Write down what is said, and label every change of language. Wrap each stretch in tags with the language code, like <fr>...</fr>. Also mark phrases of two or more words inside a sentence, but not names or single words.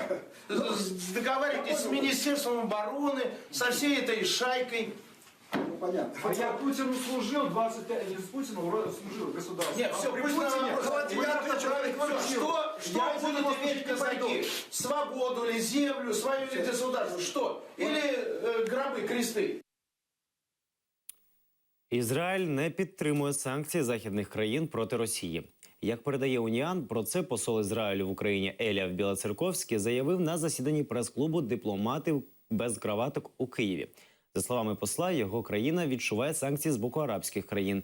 <ru>Договариваетесь с Министерством обороны, со всей этой шайкой. Понятно. А я Путину служил 25 лет, с Путиным служил государству. Нет, все, при пусть нам Путине вопрос. я отвечу. Что будут иметь казаки? Свободу ли, землю, свое ли государство? Что? Или гробы, кресты?</ru> <uk>Ізраїль не підтримує санкції західних країн проти Росії. Як передає Уніан, про це посол Ізраїлю в Україні Еліав Білоцерковський заявив на засіданні прес-клубу дипломатів без краваток у Києві. За словами посла, його країна відчуває санкції з боку арабських країн.</uk>